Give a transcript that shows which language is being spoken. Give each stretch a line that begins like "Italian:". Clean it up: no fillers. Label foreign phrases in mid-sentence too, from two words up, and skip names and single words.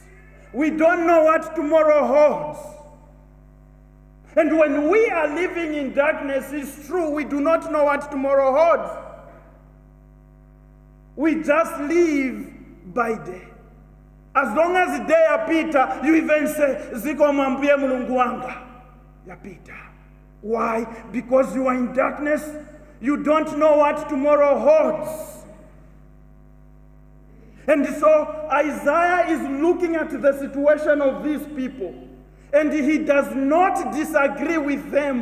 English: We don't know what tomorrow holds. And when we are living in darkness, it's true, we do not know what tomorrow holds. We just live by day. As long as day yapita, you even say,
Nyanja: Ziko mambuye mulungu wanga. Yapita.
English: Why? Because you are in darkness. You don't know what tomorrow holds. And so Isaiah is looking at the situation of these people. And he does not disagree with them.